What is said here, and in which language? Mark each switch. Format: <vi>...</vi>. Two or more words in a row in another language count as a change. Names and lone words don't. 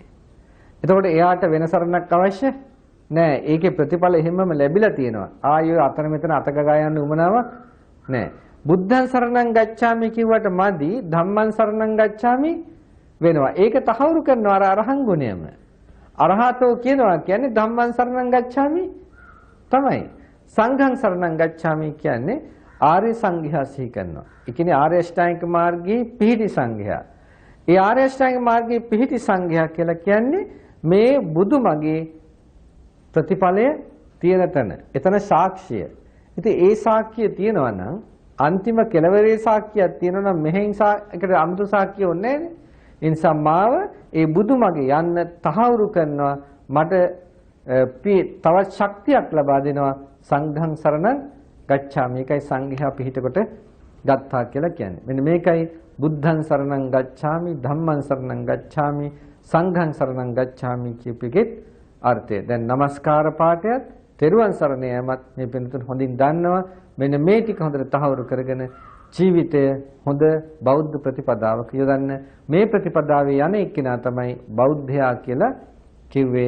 <si>එතකොට එයාට වෙන සරණක් අවශ්‍ය නෑ. ඒකේ ප්‍රතිඵල එහෙමම ලැබිලා තියෙනවා. ආයෙ අතන මෙතන අත ගගා යන්න උවමනාවක් නෑ.</si> <pi>බුද්ධං සරණං ගච්ඡාමි</pi> <si>කිව්වට මදි</si> <pi>ධම්මං සරණං ගච්ඡාමි</pi> <si>වෙනවා. ඒක තහවුරු කරනවා අර අරහං ගුණයම. අරහතෝ කියනවා කියන්නේ</si> <pi>ධම්මං සරණං ගච්ඡාමි</pi> <si>තමයි.</si> <pi>සංඝං සරණං ගච්ඡාමි</pi> <si>කියන්නේ ආර්ය සංඝයා සිහි කරනවා. ඒ කියන්නේ ආර්ය අෂ්ටාංගික මාර්ගයේ පිහිටි සංඝයා. ඒ ආර්ය අෂ්ටාංගික මාර්ගයේ පිහිටි සංඝයා කියලා කියන්නේ මේ බුදුමගේ ප්‍රතිඵලය තියෙන තැන. එතන සාක්ෂිය. ඉතින් ඒ සාක්ෂිය තියෙනවා නම් අන්තිම කෙලවරේ සාක්ෂියක් තියෙනවා නම් මෙහෙන් ඒකට අමුතු සාක්ෂිය ඕනේ නැහැ. ඒ නිසා මාව ඒ බුදුමගේ යන්න තහවුරු කරනවා. මට තවත් ශක්තියක් ලබා දෙනවා.</si> <pi>සංඝං සරණං ගච්ඡාමි.</pi> <si>මේකයි සංඝයා පිහිට කොට ගත්තා කියලා කියන්නේ. මෙන්න මේකයි</si> <pi>බුද්ධං සරණං ගච්ඡාමි, ධම්මං සරණං ගච්ඡාමි, සංඝං සරණං ගච්ඡාමි</pi> <si>කියපෙකෙත් අර්ථය. දැන් নমස්කාර පාඨයත් තෙරුවන් සරණ යෑමත් මේ පින්තුන් හොඳින් දන්නවා. මෙන්න මේ ටික හොඳට තහවුරු කරගෙන ජීවිතය හොඳ බෞද්ධ ප්‍රතිපදාවක යොදන්න. මේ ප්‍රතිපදාවේ යන එක්කෙනා තමයි බෞද්ධයා කියලා කිව්වේ.</si>